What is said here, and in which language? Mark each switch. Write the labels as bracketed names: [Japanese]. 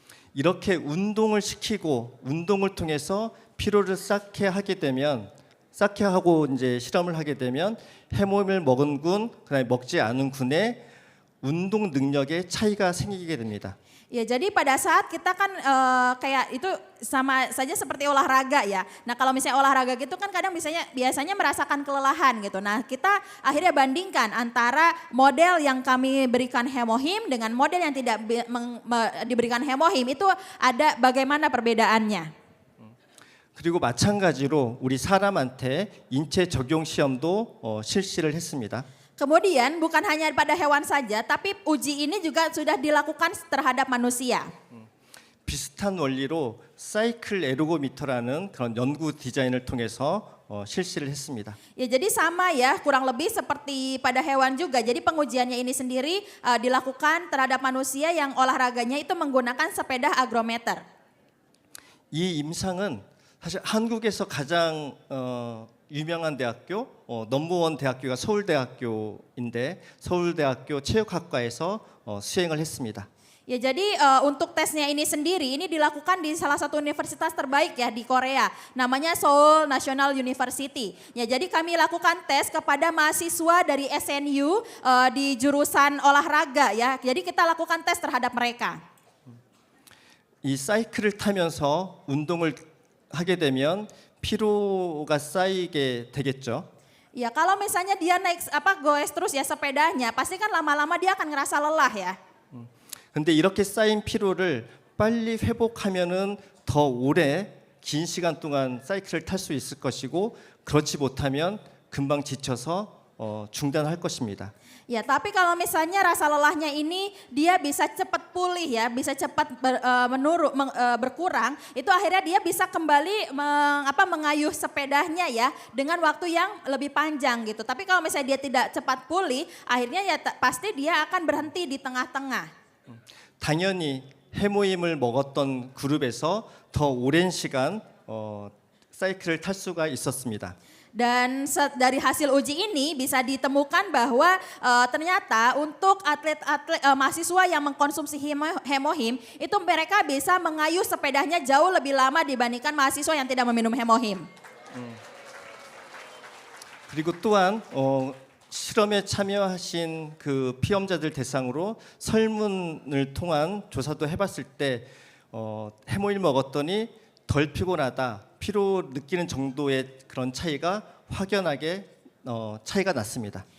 [Korean] 이렇게 운동을 시키고 운동을 통해서 피로를 쌓게 하게 되면 쌓게 하고 이제 실험을 하게 되면 해모임을 먹은 군, 그다음에 먹지 않은 군의 운동 능력에 차이가 생기게 됩니다. [Indonesian] Ya, jadi pada saat kita kan kayak itu sama saja seperti olahraga ya. Nah, kalau misalnya olahraga gitu kan kadang biasanya merasakan kelelahan gitu. Nah, kita akhirnya bandingkan antara model yang kami berikan hemohim dengan model yang tidak diberikan hemohim, itu ada bagaimana perbedaannya. [Korean] 그리고 마찬가지로 우리 사람한테 인체 적용 시험도 실시를 했습니다. [Indonesian] Kemudian bukan hanya pada hewan saja, tapi uji ini juga sudah dilakukan terhadap manusia. [Korean] 비슷한 원리로 사이클 에르고미터라는 그런 연구 디자인을 통해서 실시를 했습니다. [Indonesian] Ya, jadi sama ya, kurang lebih seperti pada hewan juga. Jadi pengujiannya ini sendiri dilakukan terhadap manusia yang olahraganya itu menggunakan sepeda agrometer. [Korean] 이 임상은 사실 한국에서 가장 유명한 대학교, 넘버원 대학교가 서울대학교인데 서울대학교 체육학과에서 수행을 했습니다. [Indonesian] Ya, jadi untuk tesnya ini sendiri ini dilakukan di salah satu universitas terbaik ya di Korea, namanya Seoul National University. Ya, jadi kami lakukan tes kepada mahasiswa dari SNU di jurusan olahraga ya. Jadi kita lakukan tes terhadap mereka. [Korean] 이 사이클을 타면서 운동을 하게 되면 피로가 쌓이게 되겠죠. [Indonesian] Ya, kalau misalnya dia naik goes terus ya sepedanya, pasti kan lama-lama dia akan ngerasa lelah ya. [Korean] 근데 이렇게 쌓인 피로를 빨리 회복하면은 더 오래 긴 시간 동안 사이클을 탈 수 있을 것이고 그렇지 못하면 금방 지쳐서 중단할 것입니다. [Indonesian] Ya, tapi kalau misalnya rasa lelahnya ini dia bisa cepat pulih ya, bisa cepat berkurang, itu akhirnya dia bisa kembali mengayuh sepedanya ya dengan waktu yang lebih panjang gitu. Tapi kalau misalnya dia tidak cepat pulih, akhirnya ya pasti dia akan berhenti di tengah-tengah. [Korean] 당연히 해모임을 먹었던 그룹에서 더 오랜 시간 사이클을 탈 수가 있었습니다. [Indonesian] Dan dari hasil uji ini bisa ditemukan bahwa ternyata untuk atlet-atlet mahasiswa yang mengkonsumsi hemohim itu mereka bisa mengayuh sepedanya jauh lebih lama dibandingkan mahasiswa yang tidak meminum hemohim. [Korean] 그리고 또한 실험에 참여하신 그 피험자들 대상으로 설문을 통한 조사도 해봤을 때 해모일 먹었더니 덜 피곤하다. 피로 느끼는 정도의 그런 차이가 확연하게 차이가 났습니다.